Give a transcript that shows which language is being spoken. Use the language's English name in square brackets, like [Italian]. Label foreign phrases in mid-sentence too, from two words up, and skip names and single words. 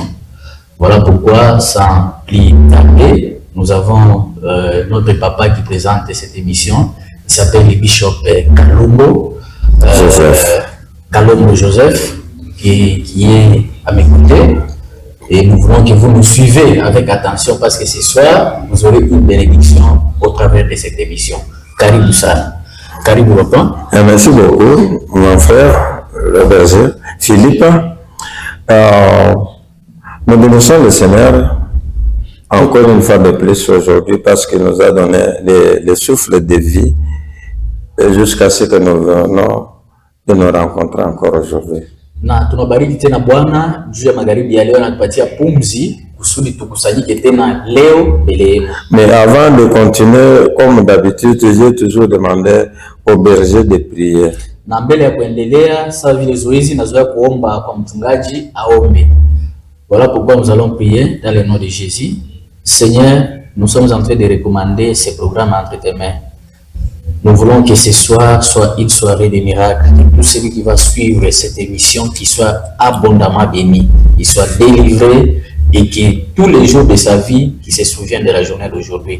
[French] Voilà pourquoi, sans plus tarder, nous avons notre papa qui présente cette émission. Il s'appelle le bishop Kalombo Joseph, qui est à mes côtés. Et nous voulons que vous nous suivez avec attention parce que ce soir, vous aurez une bénédiction au travers de cette émission. [Swahili] Karibu sana. Karibu papa. [French] Merci beaucoup, mon frère, le berger, Philippe. Nous bénissons le Seigneur encore une fois de plus aujourd'hui parce qu'il nous a donné le souffle de vie jusqu'à ce que nous venons de nous rencontrer encore aujourd'hui. [Swahili] Na tunabariki tena Bwana juu ya magharibi ya leo anatupatia pumzi kusudi tukusanyike tena leo mbele yenu. [French] Mais avant de continuer, comme d'habitude, j'ai toujours demandé au berger de prier. [Swahili] Na mbele ya kuendelea sawa vile zoezi nazoea kuomba kwa mchungaji aombe. [French] Voilà pourquoi nous allons prier dans le nom de Jésus. Seigneur, nous sommes en train de recommander ce programme entre tes mains. Nous voulons que ce soir soit une soirée de miracles, que tout celui qui va suivre cette émission, qui soit abondamment béni, qu'il soit délivré et que tous les jours de sa vie, qu'il se souvienne de la journée d'aujourd'hui.